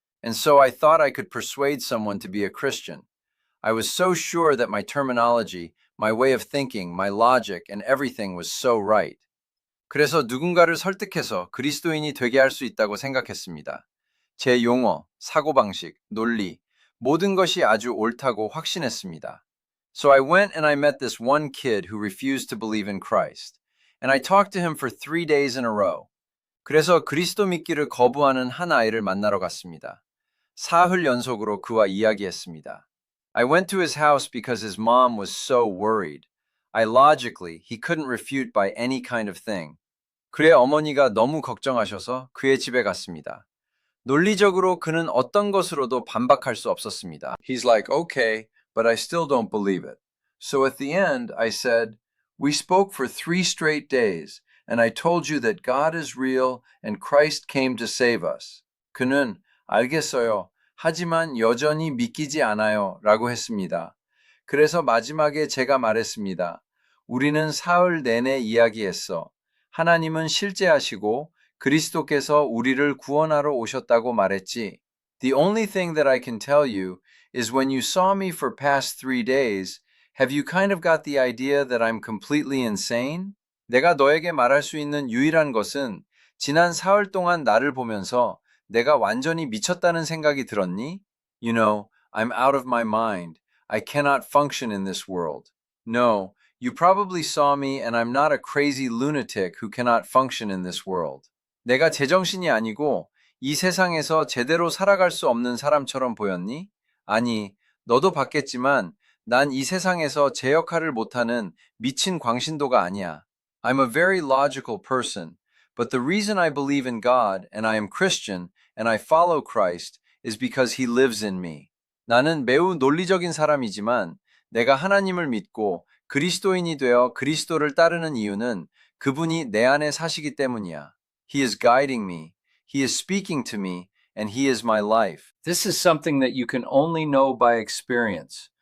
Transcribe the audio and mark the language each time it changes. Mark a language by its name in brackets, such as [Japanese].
[English] And so I thought I could persuade someone to be a Christian. I was so sure that my terminology, My way of thinking, my logic, and everything was so right. [Korean] 그래서 누군가를 설득해서 그리스도인이 되게 할 수 있다고 생각했습니다. 제 용어, 사고방식, 논리, 모든 것이 아주 옳다고 확신했습니다. [English] So I went and I met this one kid who refused to believe in Christ. And I talked to him for 3 days in a row. [Korean] 그래서 그리스도 믿기를 거부하는 한 아이를 만나러 갔습니다. 사흘 연속으로 그와 이야기했습니다. [English] I went to his house because his mom was so worried. He couldn't refute by any kind of thing. [Korean] 그의 어머니가 너무 걱정하셔서 그의 집에 갔습니다. 논리적으로 그는 어떤 것으로도 반박할 수 없었습니다. [English] He's like, okay, but I still don't believe it. So at the end, I said, we spoke for 3 straight days, and I told you that God is real and Christ came to save us. [Korean] 그는 알겠어요. 하지만 여전히 믿기지 않아요. 라고 했습니다. 그래서 마지막에 제가 말했습니다. 우리는 사흘 내내 이야기했어. 하나님은 실제하시고 그리스도께서 우리를 구원하러 오셨다고 말했지. [English] The only thing that I can tell you is when you saw me for past 3 days, have you kind of got the idea that I'm completely insane? [Korean] 내가 너에게 말할 수 있는 유일한 것은 지난 사흘 동안 나를 보면서 내가 완전히 미쳤다는 생각이 들었니? [English] You know, I'm out of my mind. I cannot function in this world. No, you probably saw me and I'm not a crazy lunatic who cannot function in this world. [Korean] 내가 제정신이 아니고 이 세상에서 제대로 살아갈 수 없는 사람처럼 보였니? 아니, 너도 봤겠지만 난 이 세상에서 제 역할을 못하는 미친 광신도가 아니야. [English] I'm a very logical person, but the reason I believe in God and I am Christian and I follow Christ is because He lives in me. [Korean] 나는 매우 논리적인 사람이지만 내가 하나님을 믿고 그리스도인이 되어 그리스도를 따르는 이유는 그분이 내 안에 사시기 때문이야. [English] He is guiding me, He is speaking to me, and He is my life. This is something that you can only know by experience.